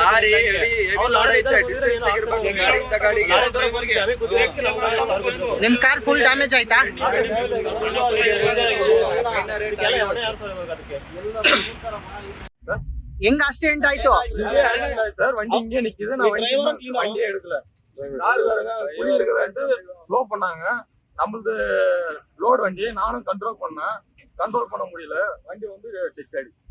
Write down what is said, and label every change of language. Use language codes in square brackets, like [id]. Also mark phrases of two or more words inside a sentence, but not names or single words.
[kn] ನಿಮ್ ಕಾರ್ ಫುಲ್ ಡ್ಯಾಮೇಜ್ ಆಯ್ತಾ? ಹೆಂಗ್ ಆಕ್ಸಿಡೆಂಟ್ ಆಯ್ತು ಸರ್? [ta] வண்டி இங்கே நிக்குது, நான் வண்டி எடுக்கல. குழி இருக்குதுன்ட்டு ஸ்லோ பண்ணாங்க. நம்மளது லோடு வண்டி, நானும் கண்ட்ரோல் பண்ணேன், கண்ட்ரோல் பண்ண முடியல, வண்டி வந்து டச் ஆயிடுச்சு.